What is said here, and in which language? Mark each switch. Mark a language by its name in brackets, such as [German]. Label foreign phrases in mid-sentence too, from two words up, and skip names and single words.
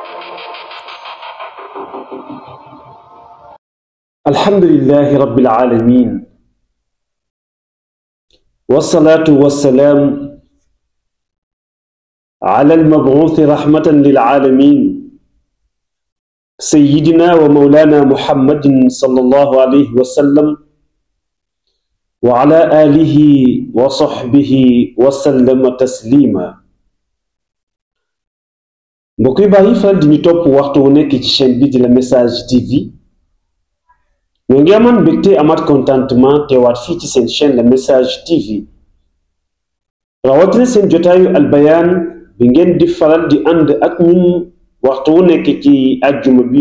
[Arabic] الحمد لله رب العالمين والصلاة والسلام على المبعوث رحمة للعالمين سيدنا ومولانا محمد صلى الله عليه وسلم وعلى آله وصحبه وسلم تسليما. [Wolof] mbokk yi bàyyi faral di ñu topp waxtu wu nekk ci chaîne bi di La Message TV ñoo ngi amaan mbégte amaat contentement teewaat fii ci seen chaîne La Message TV rawatina seen jotaayu albayaan bi ngeen di faral di ànd ak ñun waxtu wu nekk ci àjjuma bi.